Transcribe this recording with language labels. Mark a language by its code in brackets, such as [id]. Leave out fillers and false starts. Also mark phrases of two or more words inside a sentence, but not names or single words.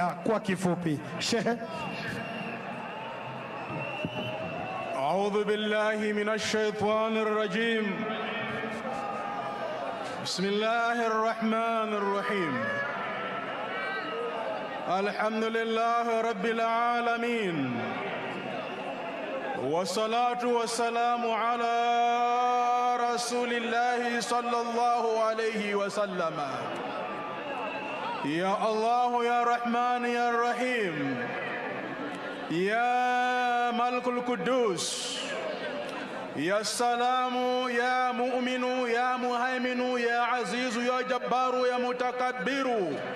[sw] Kwa kifupi, Shehe. [ar] أعوذ بالله من الشيطان الرجيم. بسم الله الرحمن الرحيم. الحمد لله رب العالمين. والصلاة والسلام على رسول الله صلى الله عليه وسلم. يا الله يا رحمن يا رحيم. يا ملك القدوس. يا سلام يا مؤمن يا مهيمن يا عزيز يا جبار يا متكبر.